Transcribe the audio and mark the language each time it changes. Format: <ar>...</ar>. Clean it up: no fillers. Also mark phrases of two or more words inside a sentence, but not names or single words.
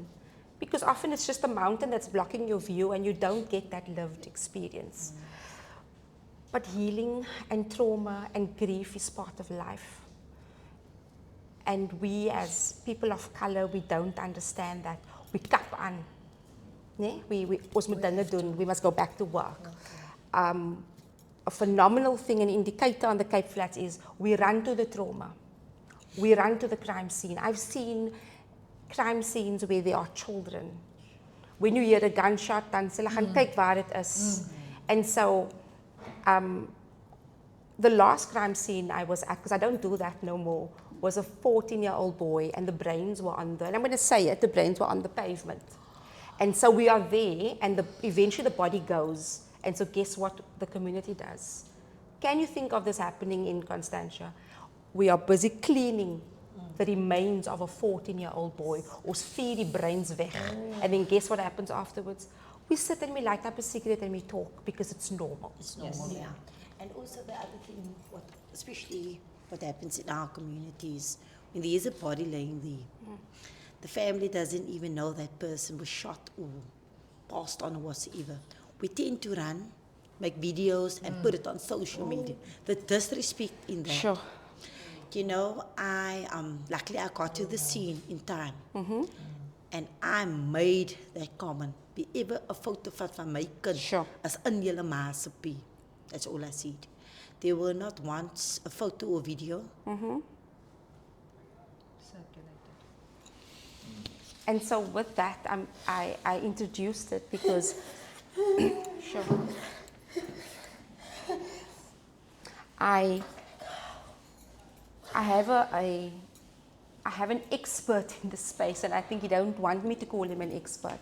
<en>Because often it's just a mountain that's blocking your view and you don't get that lived experience. But healing and trauma and grief is part of life. And we as people of color, we don't understand that.</en> <af>We kap aan. Nee? Ons moet dinge doen.</af> <en>We must go back to work. A phenomenal thing, an indicator on the Cape Flats is we run to the trauma. We run to the crime scene. I've seen crime scenes where there are children. When you hear a gunshot,</en> <af>dan sê hulle gaan kyk waar dit is.</af> <en>And so, the last crime scene I was at, because I don't do that no more, was a 14-year-old boy, and the brains were on the, and I'm going to say it, the brains were on the pavement. And so we are there, and eventually the body goes. And so guess what the community does? Can you think of this happening in Constantia? We are busy cleaning the remains of a 14-year-old boy,</en> <af>ons vier die brains weg.</af> <en>And then guess what happens afterwards? We sit and we light up a cigarette and we talk because it's normal. It's normal, yeah. And also the other thing, especially what happens in our communities, when there is a body laying there, the family doesn't even know that person was shot or passed on or whatsoever. We tend to run, make videos and put it on social media. The disrespect in that. Sure. You know, luckily I got to the scene in time. And I made that comment. Be ever</en> <af>'n foto van my kind</af> <en>Sure.</en> <af>as in julle ma se pie.</af> <en>That's all I said. There were not once a photo or video. And so with that, I introduced it because, sure, I have I have an expert in this space, and I think you don't want me to call him an expert.</en>